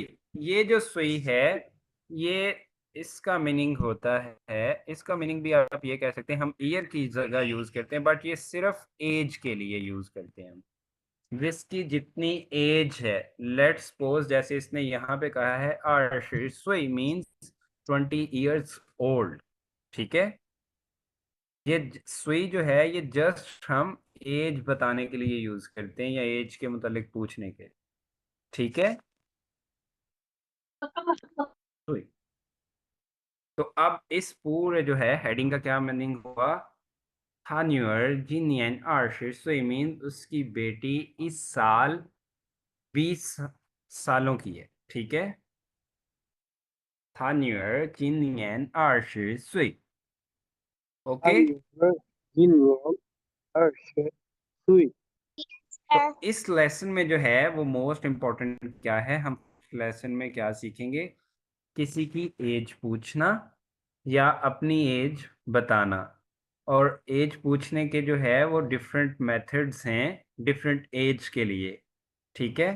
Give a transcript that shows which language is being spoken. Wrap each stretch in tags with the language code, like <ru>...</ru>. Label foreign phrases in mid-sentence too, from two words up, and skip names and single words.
<hi>ये जो सुई है, ये इसका मीनिंग होता है, इसका मीनिंग भी आप ये कह सकते हैं, हम ईयर की जगह यूज करते हैं, बट ये सिर्फ एज के लिए यूज करते हैं हम। जिसकी जितनी एज है,</hi> <en>let's suppose</en> <hi>जैसे इसने यहाँ पे कहा है</hi> <zh>二十岁</zh> <en>means 20 years old,</en> <hi>ठीक है। ये सुई जो है, ये जस्ट हम एज बताने के लिए यूज करते हैं, या एज के मुतालिक पूछने के, ठीक है। सुई। तो अब इस पूरे जो है हेडिंग का क्या मीनिंग हुआ?</hi> <zh>他女儿今年二十岁</zh> <hi>मीन उसकी बेटी इस साल 20 सालों की है, ठीक है।</hi> <zh>他女儿今年20岁 ओके। 他女儿今年20岁。</zh> <hi>तो इस लेसन में जो है वो</hi> <en>most important</en> <hi>क्या है, हम लेसन में क्या सीखेंगे? किसी की एज पूछना या अपनी एज बताना। और एज पूछने के जो है वो</hi> <en>different methods</en> <hi>हैं</hi> <en>different age</en> <hi>के लिए, ठीक है।</hi>